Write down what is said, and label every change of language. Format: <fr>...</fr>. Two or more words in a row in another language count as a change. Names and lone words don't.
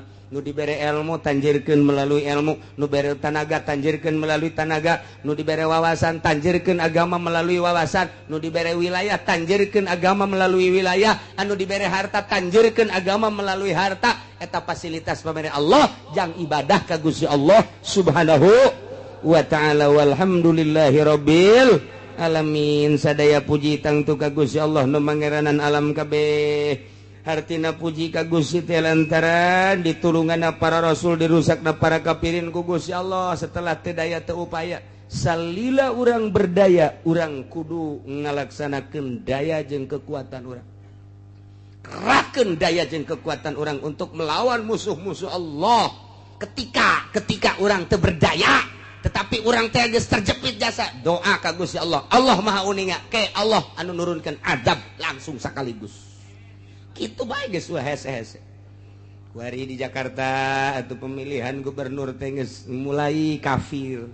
<su>Nu dibere ilmu tanjirkeun melalui ilmu, nu dibere tanaga tanjirkeun melalui tanaga, nu dibere wawasan tanjirkeun agama melalui wawasan, nu dibere wilayah tanjirkeun agama melalui wilayah, anu dibere harta tanjirkeun agama melalui harta. Eta fasilitas pamere Allah jang ibadah ka Gusti Allah</su> <ar>سبحانه وتعالى. والحمد لله رب العالمين.</ar> <su>Sadaya puji tangtu ka Gusti Allah nu mangeranan alam kabeh. Hartina puji ka Gusti teh lantaran ditulunganna para rasul dirusakna para kafirin ku Gusti Allah setelah teu daya teu upaya. Salila urang berdaya, urang kudu ngalaksanakeun daya jeung kekuatan urang. Kerahkeun daya jeung kekuatan urang</su> <id>untuk melawan musuh-musuh</id> <su>Allah. Ketika urang teu berdaya, tetapi urang teh geus terjepit jasa, doa ka Gusti Allah. Allah Maha Uninga, ke Allah anu nurunkeun adab langsung sakaligus. Kitu bae geus hese-hese. Kuari di Jakarta atuh pemilihan gubernur teh geus mulai kafir.</su>